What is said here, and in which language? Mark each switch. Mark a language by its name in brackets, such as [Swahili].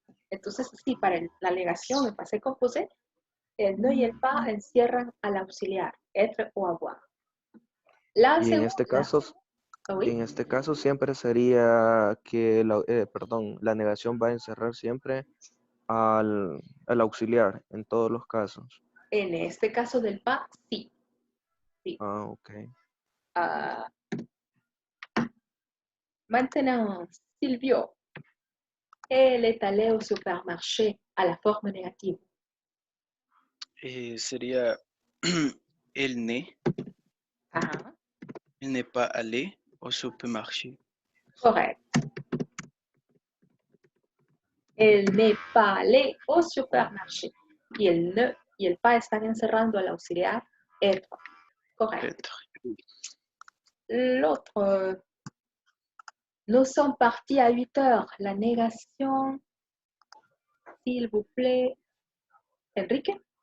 [Spanish] Entonces, sí, para la negación en passé composé, el ne y el pas encierran al auxiliar, être o avoir. La Y en este segunda, caso, [French] oui, [Spanish] en este caso siempre sería que la negación va a encerrar siempre al auxiliar en todos los casos. en este caso del pas, sí. Sí. Ah, ok. [French] Ah, maintenant, Silvio, elle est allée au supermarché à la forme négative. [Spanish] Sería el ne. Ajá, [French] Il n'est pas allé au supermarché. correct. Elle n'est pas allée au supermarché. [Spanish] Y el ne y el pas están encerrando al auxiliar être. [French] Correct. L'autre, nous sommes partis à 8 heures. La négation, s'il vous plaît. Enrique?